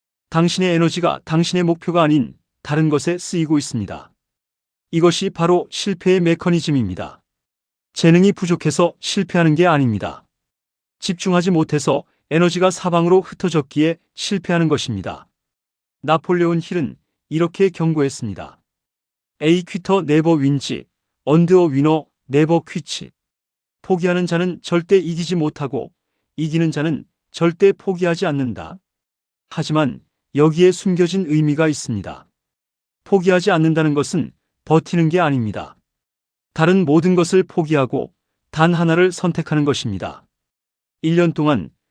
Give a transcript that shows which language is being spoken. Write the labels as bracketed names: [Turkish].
[Korean] 당신의 에너지가 당신의 목표가 아닌 다른 것에 쓰이고 있습니다. 이것이 바로 실패의 메커니즘입니다. 재능이 부족해서 실패하는 게 아닙니다. 집중하지 못해서 에너지가 사방으로 흩어졌기에 실패하는 것입니다. 나폴레온 힐은 이렇게 경고했습니다. [English] A quitter never wins, and a winner never quits. [Korean] 포기하는 자는 절대 이기지 못하고 이기는 자는 절대 포기하지 않는다. 하지만 여기에 숨겨진 의미가 있습니다. 포기하지 않는다는 것은 버티는 게 아닙니다. 다른 모든 것을 포기하고 단 하나를 선택하는 것입니다. 1년 동안